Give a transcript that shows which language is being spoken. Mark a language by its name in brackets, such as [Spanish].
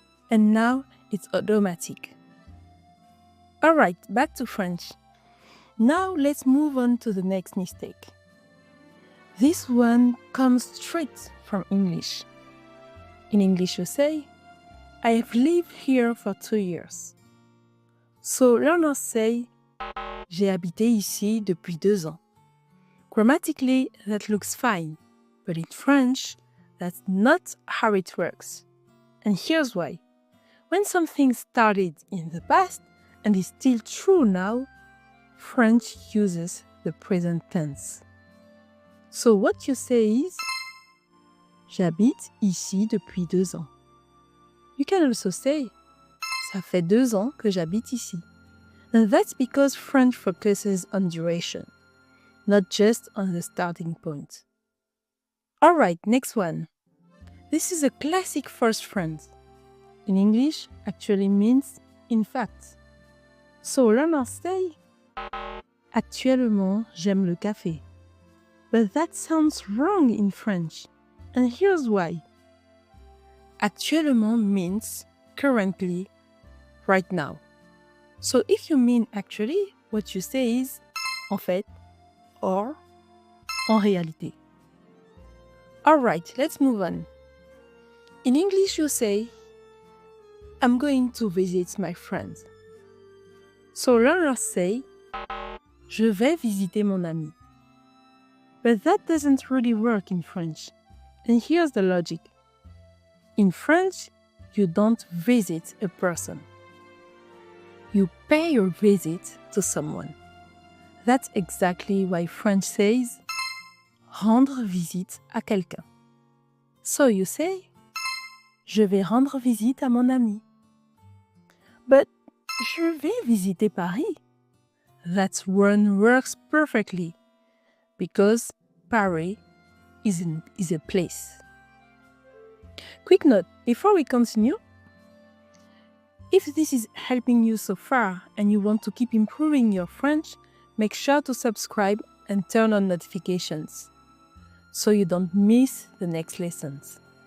[English] And now it's automatic. Alright, back to French. Now let's move on to the next mistake. This one comes straight from English. In English you say, I have lived here for 2 years. So learners say, [French] J'ai habité ici depuis 2 ans. [English] Grammatically, that looks fine, but in French, that's not how it works. And here's why. When something started in the past and is still true now, French uses the present tense. So what you say is [French] J'habite ici depuis 2 ans. [English] You can also say [French] Ça fait 2 ans que j'habite ici. [English] And that's because French focuses on duration, not just on the starting point. Alright, next one. This is a classic first phrase. In English, actually means in fact. So learners say, [French] Actuellement, j'aime le café. [English] But that sounds wrong in French. And here's why. Actuellement means currently, right now. So if you mean actually, what you say is [French] en fait [English] or [French] en réalité. [English] Alright, let's move on. In English, you say I'm going to visit my friends. So learners say [French] je vais visiter mon ami. [English] But that doesn't really work in French. And here's the logic. In French, you don't visit a person. You pay your visit to someone. That's exactly why French says [French] rendre visite à quelqu'un. [English] So you say [French] je vais rendre visite à mon ami. [English] But [French] je vais visiter Paris. [English] That one works perfectly because Paris is a place. Quick note, before we continue, if this is helping you so far and you want to keep improving your French, make sure to subscribe and turn on notifications so you don't miss the next lessons.